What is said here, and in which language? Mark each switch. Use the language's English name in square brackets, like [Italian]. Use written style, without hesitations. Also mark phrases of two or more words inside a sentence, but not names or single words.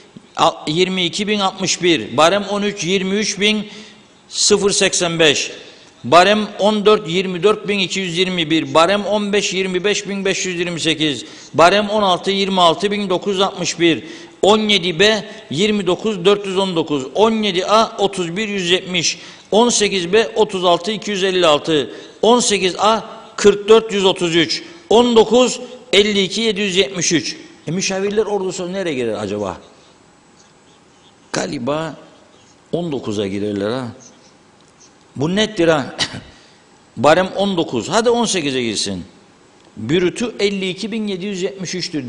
[Turkish] 22.061, barem 13 23.085, barem 14 24.221, barem 15 25.528, barem 16 26.961, 17B 29.419, 17A 31.170, 18B 36.256, 18A 44.133, 19 52.773. Müşavirler ordusu nereye girer acaba? Galiba 19'a girerler ha. Bu nettir ha. Barem 19. Hadi 18'e girsin. Bürütü 52.773'tür.